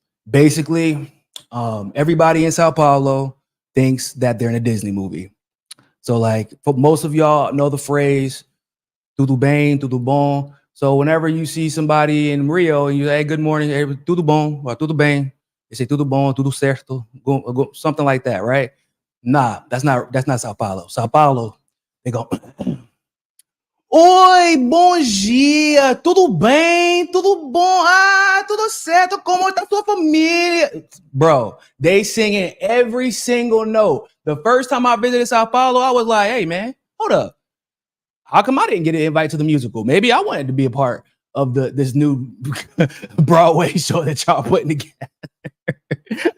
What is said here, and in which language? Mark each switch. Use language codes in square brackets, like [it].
[en] Basically, everybody in Sao Paulo thinks that they're in a Disney movie. So like, for most of y'all know the phrase [pt] "tudo bem, tudo bom." [en] So whenever you see somebody in Rio and you say, hey, good morning, hey, [pt] tudo bom, [en] or [pt] tudo bem, [en] they say [pt] tudo bom, tudo certo, [en] something like that, right? Nah, that's not Sao Paulo. [pt] Sao Paulo, [en] they go, [pt] oi, bom dia, tudo bem, tudo bom, tudo certo, como tá sua família? [en] Bro, they singing every single note. The first time I visited Sao Paulo, I was like, hey man, hold up. How come I didn't get an invite to the musical? Maybe I wanted to be a part of this new Broadway show that y'all putting together.